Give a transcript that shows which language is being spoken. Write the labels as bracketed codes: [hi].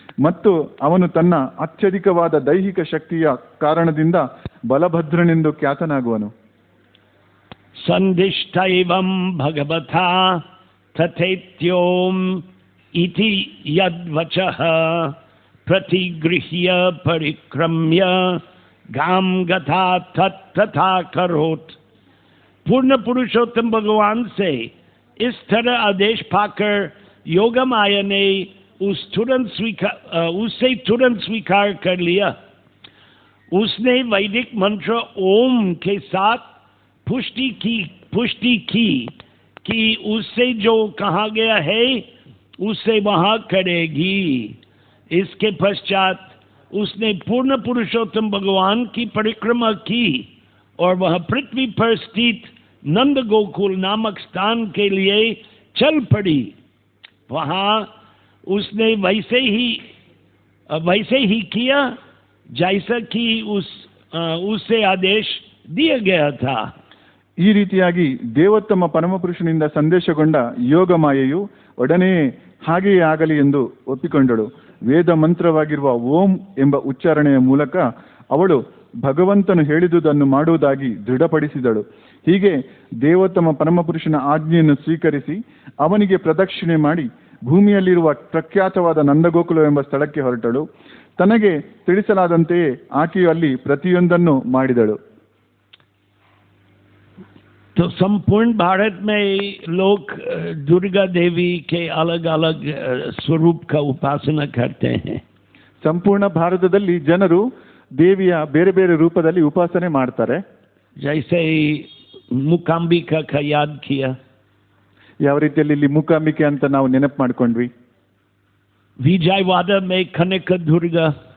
[kn] ಮತ್ತು ಅವನು ತನ್ನ ಅತ್ಯಧಿಕವಾದ ದೈಹಿಕ ಶಕ್ತಿಯ ಕಾರಣದಿಂದ ಬಲಭದ್ರನೆಂದು ಖ್ಯಾತನಾಗುವನು. [sa] ಸಂದಿಷ್ಟೈವಂ ಭಗವತಾ ತಥೈತ್ಯೋಂ ಇತಿ ಯದ್ವಚಃ प्रतिगृह्य परिक्रम्य गाम गथा तथा करोत। [hi] पूर्ण पुरुषोत्तम भगवान से इस तरह आदेश पाकर योगमाया ने उससे तुरंत स्वीकार कर लिया। उसने वैदिक मंत्र ओम के साथ पुष्टि की कि उससे जो कहा गया है उसे वहाँ करेगी। इसके पश्चात उसने पूर्ण पुरुषोत्तम भगवान की परिक्रमा की और वह पृथ्वी पर स्थित नंद गोकुल नामक स्थान के लिए चल पड़ी। वहाँ उसने वैसे ही किया जैसा कि उससे आदेश दिया गया था। [kn] ಈ ರೀತಿಯಾಗಿ ದೇವೋತ್ತಮ ಪರಮಪುರುಷನಿಂದ ಸಂದೇಶಗೊಂಡ ಯೋಗಮಾಯೆಯು ಒಡನೆ ಹಾಗೆಯೇ ಆಗಲಿ ಎಂದು ಒಪ್ಪಿಕೊಂಡಳು. ವೇದ ಮಂತ್ರವಾಗಿರುವ ಓಂ ಎಂಬ ಉಚ್ಚಾರಣೆಯ ಮೂಲಕ ಅವಳು ಭಗವಂತನು ಹೇಳಿದುದನ್ನು ಮಾಡುವುದಾಗಿ ದೃಢಪಡಿಸಿದಳು. ಹೀಗೆ ದೇವೋತ್ತಮ ಪರಮಪುರುಷನ ಆಜ್ಞೆಯನ್ನು ಸ್ವೀಕರಿಸಿ ಅವನಿಗೆ ಪ್ರದಕ್ಷಿಣೆ ಮಾಡಿ ಭೂಮಿಯಲ್ಲಿರುವ ಪ್ರಖ್ಯಾತವಾದ ನಂದಗೋಕುಲವೆಂಬ ಸ್ಥಳಕ್ಕೆ ಹೊರಟಳು. ತನಗೆ ತಿಳಿಸಲಾದಂತೆಯೇ ಆಕೆಯು ಅಲ್ಲಿ ಪ್ರತಿಯೊಂದನ್ನು ಮಾಡಿದಳು. [hi] तो संपूर्ण भारत में लोग दुर्गा देवी के अलग अलग स्वरूप का उपासना करते हैं। [kn] ಸಂಪೂರ್ಣ ಭಾರತದಲ್ಲಿ ಜನರು ದೇವಿಯ ಬೇರೆ ಬೇರೆ ರೂಪದಲ್ಲಿ ಉಪಾಸನೆ ಮಾಡ್ತಾರೆ. [hi] जैसे मूकांबिका का याद किया, [kn] ಯಾವ ರೀತಿಯಲ್ಲಿ ಇಲ್ಲಿ ಮೂಕಾಂಬಿಕೆ ಅಂತ ನಾವು ನೆನಪು ಮಾಡ್ಕೊಂಡ್ವಿ. [hi] विजयवाड़ा में कनक दुर्गा,